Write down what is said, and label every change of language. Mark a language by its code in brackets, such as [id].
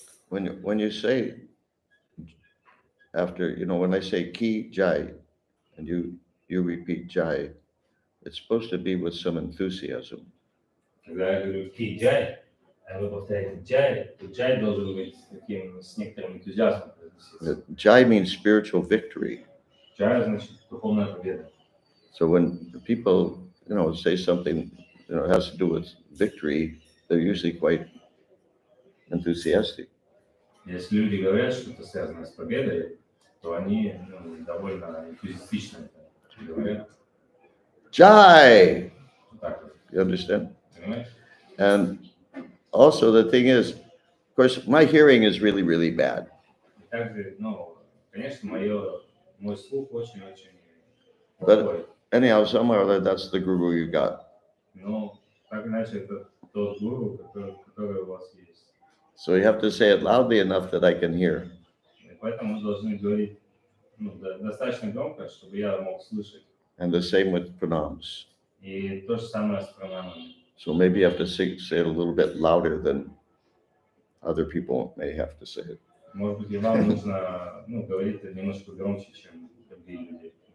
[en] When you say after, when I say Ki Jai, and you repeat Jai, it's supposed to be with some enthusiasm. [ru] Когда я говорю «Ки Джай», а вы повторяете «Джай», то «Джай» должен быть с некоторым энтузиазмом произноситься. [en] Jai means spiritual victory. [ru] «Джай» значит духовная победа. [en] So when people, say something, has to do with victory, they're usually quite enthusiastic. [ru] Если люди говорят что-то связанное с победой, то они довольно энтузиастично это говорят. Jai! Так вот, [en] You understand? [ru] понимаешь? [en] And also the thing is, of course, my hearing is really, really bad. [ru] И также, конечно, мой слух очень-очень [en] But- [ru] плохой. [en] Anyhow, somehow or other, that's the guru you got. [ru] Но так иначе это тот гуру, который у вас есть. [en] So you have to say it loudly enough that I can hear. [ru] И поэтому мы должны говорить достаточно громко, чтобы я мог слышать. [en] And the same with pranams. [ru] И то же самое с пранамами. [en] So maybe you have to say it a little bit louder than other people may have to say it. [ru] Может быть, и вам нужно говорить это немножко громче, чем другие люди.